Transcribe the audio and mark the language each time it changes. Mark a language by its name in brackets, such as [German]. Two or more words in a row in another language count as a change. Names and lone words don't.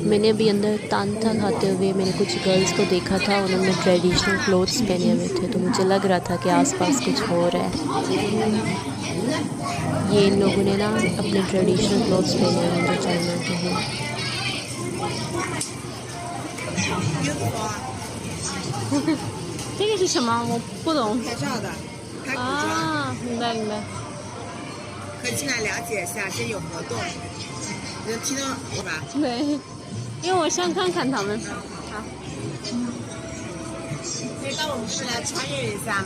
[Hindi] मैंने अभी अंदर तांता खाते हुए मैंने कुछ गर्ल्स को देखा था, उन्होंने [English] traditional clothes [Hindi] पहने हुए थे, तो मुझे लग रहा था कि आसपास कुछ हो रहा है। ये इन लोगों ने ना अपने [English] traditional clothes [Hindi] पहने हुए हैं जो चाइना के हैं। ठीक है, [Chinese] 是什么？我不懂。拍照的，拍古装。啊，明白明白。可以进来了解一下，现在有活动，你能听到对吧？对，因为我想看看他们。好。可以到我们这边来穿越一下吗？